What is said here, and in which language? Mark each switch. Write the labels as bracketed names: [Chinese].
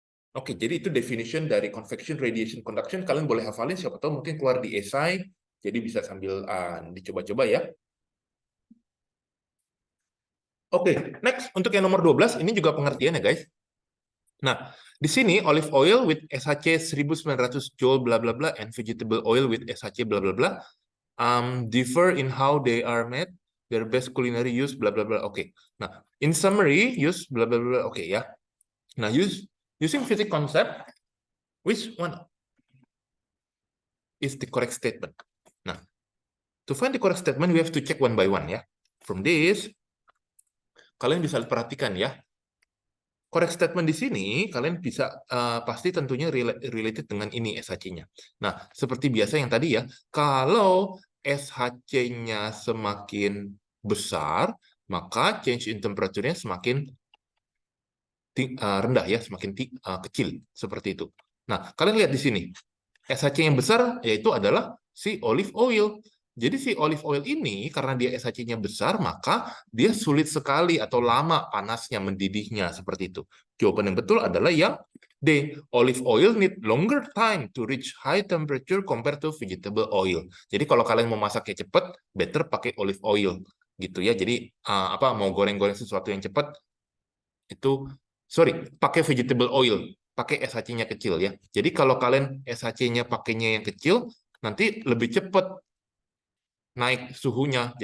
[Indonesian] Oke, jadi itu definition dari convection, radiation, conduction. Kalian boleh hafalin, siapa tahu mungkin keluar di esai, jadi bisa sambil dicoba-coba ya. Oke, next untuk yang nomor 12, ini juga pengertian ya guys. Nah, di sini [English] olive oil with SHC 1900 joule bla bla bla and vegetable oil with SHC bla bla bla differ in how they are made, their best culinary use bla bla bla. Oke. Nah, in summary use bla bla bla. Oke ya. Nah, using physics concept, which one is the correct statement? Nah, to find the correct statement, we have to check one by one ya. From this, [Indonesian] kalian bisa perhatikan ya. [English] Correct statement [Indonesian] di sini, kalian bisa pasti tentunya [English] related [Indonesian] dengan ini SHC-nya. Nah, seperti biasa yang tadi ya, kalau SHC-nya semakin besar, maka [English] change in temperature- [Indonesian] nya semakin rendah ya, semakin kecil seperti itu. Nah, kalian lihat di sini, SHC yang besar yaitu adalah si olive oil. Jadi si olive oil ini karena dia SHC-nya besar, maka dia sulit sekali atau lama panasnya mendidihnya seperti itu. Jawaban yang betul adalah yang D. [English] Olive oil need longer time to reach high temperature compared to vegetable oil. [Indonesian] Jadi kalau kalian mau masaknya cepat, [English] better [Indonesian] pakai olive oil gitu ya. Jadi mau goreng-goreng sesuatu yang cepat itu pakai vegetable oil, pakai SHC-nya kecil ya. Jadi kalau kalian SHC-nya pakainya yang kecil, nanti lebih cepat naik suhunya.